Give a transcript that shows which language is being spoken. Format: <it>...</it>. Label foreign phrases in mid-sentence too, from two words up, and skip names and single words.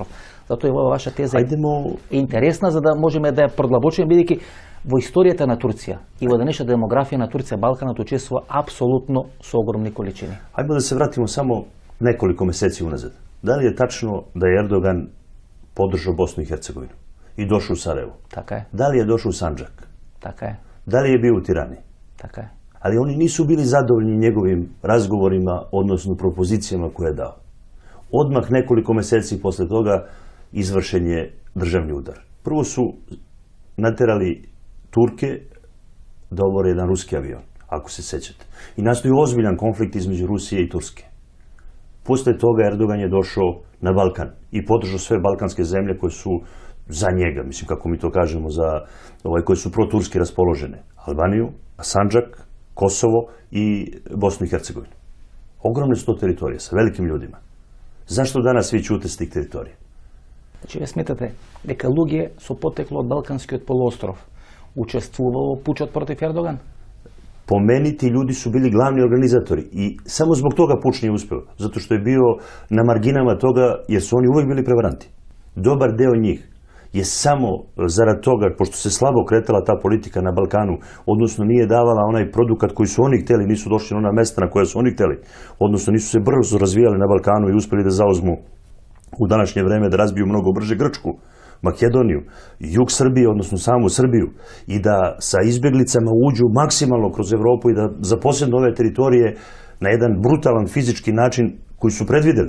<mk>Затоа и ова ваша теза е интересна за да можеме да ја продлабочиме, бидејќи во историјата на Турција и во денешната демографија на Турција Балканот учествува апсолутно со огромни количини.</mk> <sr>Ајде да се вратимо само неколико месеци уназад. Дали е тачно да е Ердоган подржao Босну и Херцеговину и дошao у Сараево?</sr> <mk>Така е.</mk> <sr>Дали е дошao у Санджак?</sr> <mk>Така е.</mk> <sr>Дали е био у Тирани?</sr> <mk>Така е.</mk> <sr>Ali oni nisu bili zadovoljni njegovim razgovorima, odnosno propozicijama koje je dao. Odmah nekoliko meseci posle toga izvršen je državni udar. Prvo su naterali Turke da obore jedan ruski avion, ako se sećate. I nastoji ozbiljan konflikt između Rusije i Turske. Posle toga Erdogan je došao na Balkan i podržao sve balkanske zemlje koje su za njega, mislim kako mi to kažemo, koje su proturski raspoložene. Albaniju, Sandžak, Kosovo i Bosnu i Hercegovinu. Ogromne su to teritorije sa velikim ljudima. Zašto danas svi ćute s tih teritorija?</sr> <mk>Значи, вие сметате дека луѓе со потекло од Балканскиот полуостров учествувало во пучот против Ердоган?</mk> <sr>Po meni ti ljudi su bili glavni organizatori i samo zbog toga puč nije uspeo. Zato što je bio na marginama toga jer su oni uvek bili prevaranti. Dobar deo njih je samo zarad toga, pošto se slabo kretala ta politika na Balkanu, odnosno nije davala onaj produkat koji su oni hteli, nisu došli na ona mesta na koja su oni hteli, odnosno nisu se brzo razvijali na Balkanu i uspeli da zauzmu u današnje vreme, da razbiju mnogo brže Grčku, Makedoniju, jug Srbije, odnosno samu Srbiju, i da sa izbjeglicama uđu maksimalno kroz Evropu i da zaposednu ove teritorije na jedan brutalan fizički način koji su predvideli.</sr>